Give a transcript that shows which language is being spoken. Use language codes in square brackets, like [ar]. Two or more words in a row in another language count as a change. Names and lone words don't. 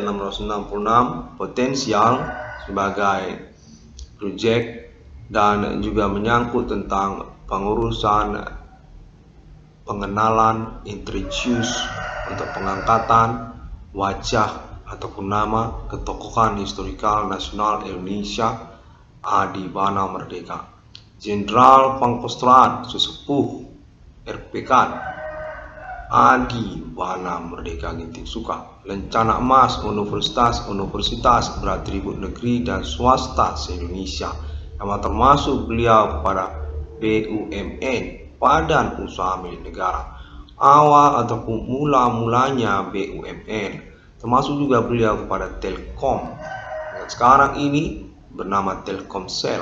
[id] 666 potensial sebagai proyek dan juga menyangkut tentang pengurusan pengenalan introduce untuk pengangkatan wajah ataupun nama ketokohan historikal nasional Indonesia Adi Bana Merdeka, Jenderal Pangkostrat Sesepuh RPK Adi Bana Merdeka Suka, lencana emas universitas beratribut negeri dan swasta se-Indonesia, yang termasuk beliau kepada BUMN, Badan Usaha Milik Negara. Awal ataupun mula-mulanya BUMN, termasuk juga beliau kepada Telkom yang sekarang ini bernama Telkomsel.